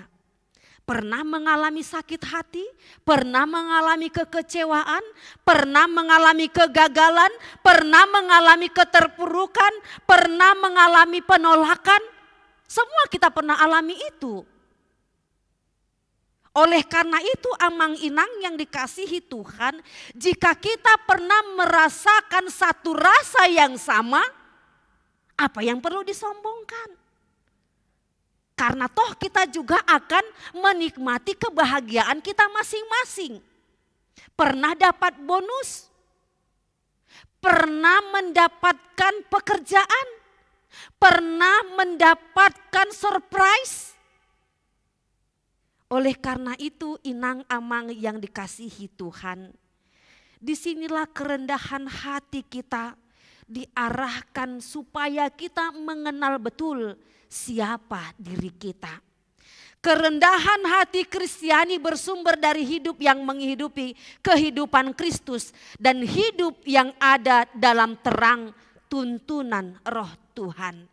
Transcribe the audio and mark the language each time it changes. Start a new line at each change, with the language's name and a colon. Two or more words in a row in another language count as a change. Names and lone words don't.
Indonesian: Pernah mengalami sakit hati, pernah mengalami kekecewaan, pernah mengalami kegagalan, pernah mengalami keterpurukan, pernah mengalami penolakan. Semua kita pernah alami itu. Oleh karena itu,
Batak Toba: amang inang
Indonesian: yang dikasihi Tuhan, jika kita pernah merasakan satu rasa yang sama, apa yang perlu disombongkan? Karena toh kita juga akan menikmati kebahagiaan kita masing-masing. Pernah dapat bonus, pernah mendapatkan pekerjaan, pernah mendapatkan surprise. Oleh karena itu,
Batak Toba: inang amang
Indonesian: yang dikasihi Tuhan, disinilah kerendahan hati kita diarahkan supaya kita mengenal betul siapa diri kita. Kerendahan hati Kristiani bersumber dari hidup yang menghidupi kehidupan Kristus dan hidup yang ada dalam terang tuntunan Roh Tuhan.